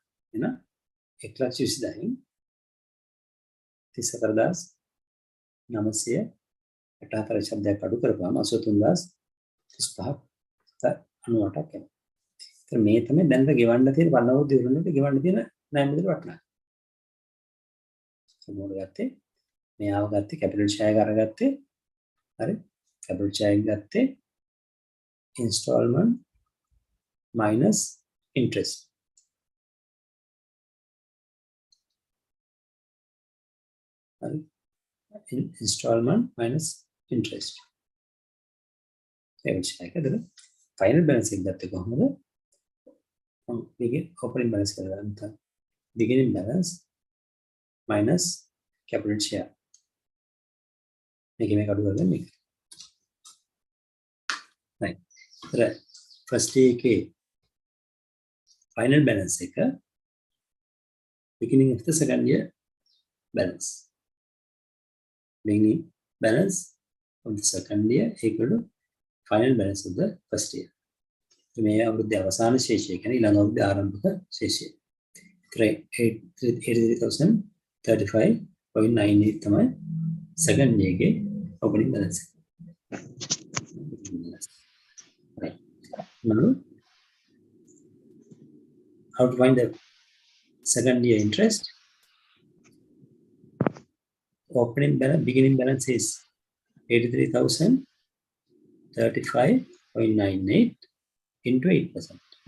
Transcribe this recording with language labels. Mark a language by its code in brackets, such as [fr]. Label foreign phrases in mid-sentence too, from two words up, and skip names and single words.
[si] එහෙනම් 1,20,000 34,984 ශබ්දයක් අඩු කරපුවාම 83,035 එනවා. ඒත් මේ තමයි දැන් ගෙවන්න තියෙන වන්නවෝද දිනුනෙට ගෙවන්න තියෙන ණය මුදල වටනවා. මොනවද ගත්තේ? මේ ආව ගත්තේ [en] capital share [si] එක අරගත්තේ. හරි? [en] capital share [si] එක ගත්තේ [en] installment minus interest. Installment minus interest. Final balance [si] එක ගත්තේ කොහොමද? [en] opening balance කරගන්න. Beginning balance minus capital share. [si] මේක අඩු කරගන්න මේක. [en] right. first year එකේ final balance එක beginning of the second year balance. Beginning balance of the second year equal to final balance of the first year. [si] මේ අවුරුද්ද අවසාන ශේෂය කියන්නේ ඊළඟ අවුරුද්ද ආරම්භක ශේෂය. [en] 83,35.98 තමයි second year එකේ opening balance. Right. Now how to find the second year interest? Opening balance, beginning balance is 83,035.98 into 8%.